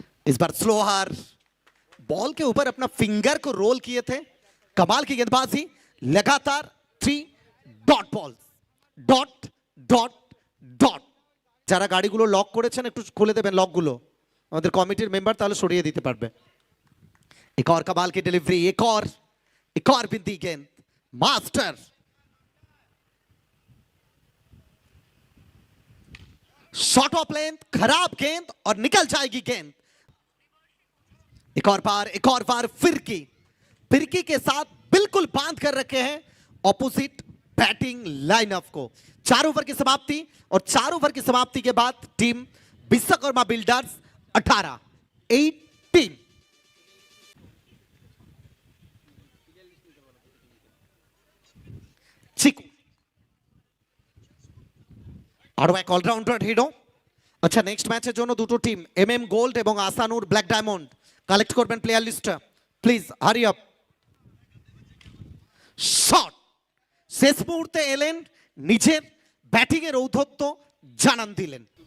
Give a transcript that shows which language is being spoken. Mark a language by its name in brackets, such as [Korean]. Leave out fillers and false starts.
[Hindi] इस बार slower ball के ऊपर अपना फिंगर को रोल किए थे। कमाल की गेंदबाजी, लगातार 3 dot ball, dot dot dot. [Bangla] যারা গাড়িগুলো লক করেছেন একটু খুলে দেবেন লকগুলো, আমাদের কমিটির মেম্বার তাহলে সরিয়ে দিতে পারবে। [Hindi] एक और कमाल की डिलीवरी, एक और बिंदी गेंद, मास्टर। शॉट ऑफ लेंथ, खराब गेंद और निकल जाएगी गेंद। एक और बार फिरकी के साथ बिल्कुल बांध कर रखे हैं ऑपोजिट बैटिंग लाइनअप को। 4 ओवर की समाप्ति, और 4 ओवर की समाप्ति के बाद टीम विश्वकर्मा बिल्डर्स 18 [Bangla] চিকু আরো এক অলরাউন্ডার হিরো। আচ্ছা, নেক্সট ম্যাচের জন্য দুটো টিম এমএম গোল্ড এবং আসানুর ব্ল্যাক ডায়মন্ড কালেক্ট করবেন প্লেয়ার লিস্টটা প্লিজ, হারি আপ। শট, শেষ মুহূর্তে এলেন, নিজের ব্যাটিং এর ঔদ্ধত্য জানান দিলেন।